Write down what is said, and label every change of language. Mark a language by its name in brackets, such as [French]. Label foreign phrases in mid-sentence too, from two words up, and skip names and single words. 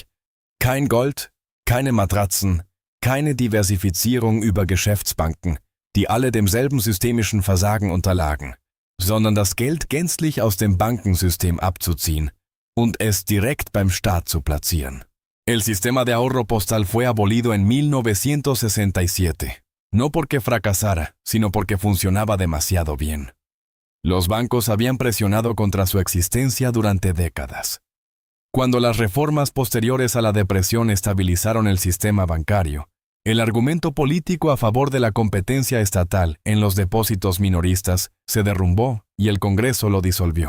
[German] Kein Gold, keine Matratzen, keine Diversifizierung über Geschäftsbanken, die alle demselben systemischen Versagen unterlagen, sondern das Geld gänzlich aus dem Bankensystem abzuziehen und es direkt beim Staat zu platzieren. [Spanish] El sistema de ahorro postal fue abolido en 1967, no porque fracasara, sino porque funcionaba demasiado bien. Los bancos habían presionado contra su existencia durante décadas. Cuando las reformas posteriores a la depresión estabilizaron el sistema bancario, el argumento político a favor de la competencia estatal en los depósitos minoristas se derrumbó y el Congreso lo disolvió.